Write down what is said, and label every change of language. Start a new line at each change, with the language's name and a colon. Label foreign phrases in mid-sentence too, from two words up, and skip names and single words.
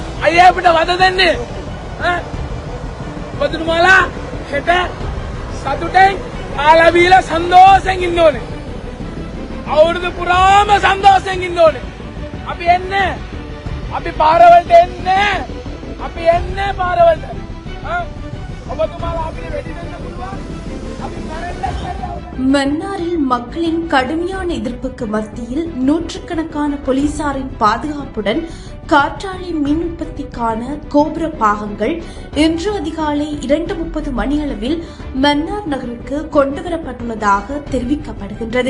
Sinhala: අයියා අපිට වද දෙන්නේ ඔබතුමාලා හෙට සතුටෙන් කාලා බීලා සන්තෝෂෙන් ඉන්න ඕනේ. අවුරුදු පුරාම සන්තෝෂෙන් ඉන්න ඕනේ. අපි එන්නේ. අපි පාරවලට එන්නේ. අපි එන්නේ පාරවලට. ඔබතුමාලා අපිට වෙඩි දෙන්න පුළුවන්. අපි කරන්නේ.
Tamil: மன்னாரில் மக்களின் கடுமையான எதிர்ப்புக்கு மத்தியில் நூற்றுக்கணக்கான போலீசாரின் பாதுகாப்புடன் காற்றாலை மின் உற்பத்திக்கான கோபுர பாகங்கள் இன்று அதிகாலை 2:30 மணியளவில் மன்னார் நகருக்கு கொண்டுவரப்பட்டுள்ளதாக தெரிவிக்கப்படுகின்றது.